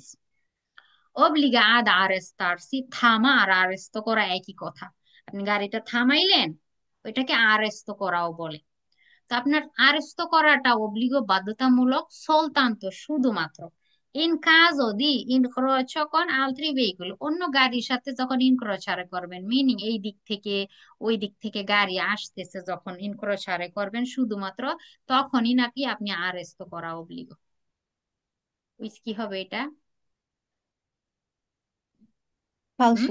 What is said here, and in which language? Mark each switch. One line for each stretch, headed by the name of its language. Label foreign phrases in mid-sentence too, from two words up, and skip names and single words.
Italian: obbliga ad arrestarsi,
Bangla: থামা আর আরেস্ত করা একই কথা। আপনি গাড়িটা থামাইলেন, ওইটাকে আরেস্ত করাও বলে। তো আপনার আরেস্ত করাটা অব্লিগো বাধ্যতামূলক, soltanto শুধুমাত্র,
Italian: in caso di incrocio con altri veicoli,
Bangla: অন্য গাড়ির সাথে যখন ইনক্রোচারে করবেন, মিনিং এই দিক থেকে ওই দিক থেকে গাড়ি আসতেছে যখন ইনক্রোচারে করবেন শুধুমাত্র, তখনই নাকি আপনি আরেস্ত করা অব্লিগো। কি হবে এটা? হুম,